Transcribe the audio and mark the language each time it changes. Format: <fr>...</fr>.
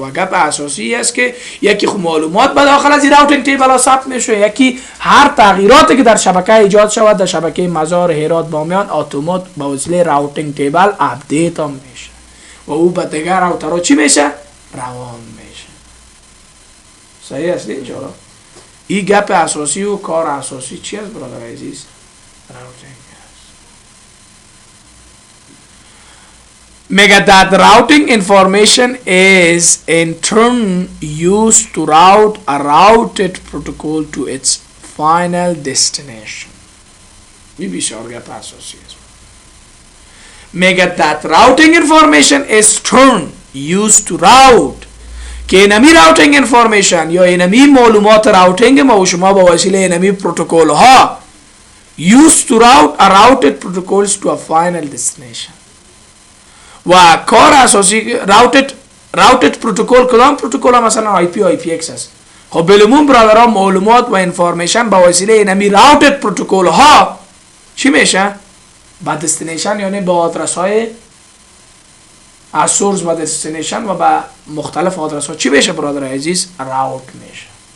<fa>و گپ اساسی است که یکی خود معلومات به داخل از راوتینگ تیبل ثبت میشه، یکی هر تغییراتی که در شبکه ایجاد شود در شبکه مزار، هرات، بامیان اتومات با وسیله راوتینگ تیبل اپدیت هم میشه و او به دیگر راوترها چی میشه؟ روان میشه. صحیح است اینجا؟ این گپ اساسی و کار اساسی چی است برادر عزیز؟ راوتینگ است. میگه</fa> <en>that routing information is in turn used to route a routed protocol to its final destination.</en> <fa>این بسیار گپ اساسی است. میگه</fa> <en>that routing information is turn used to route،</en> <fa>که اینمی راوتینگ انفارمیشن یا اینمی معلومات راوتینگ ما و شما با وسیله اینمی پروتکل ها</fa> <en>used to route a routed protocols to a final destination.</en> <fa>و کار اساسی routed پروتکل کدام پروتکل ها؟ مثلا IP و IPX است. خب بلمون برادرها معلومات و انفارمیشن با وسیله اینمی راوتد پروتکل ها چی میشه؟ با دستینیشن یعنی با آدرس های از سورس و دستینیشن و با مختلف آدرس ها چی بشه برادر عزیز؟ راوت میشه.</fa>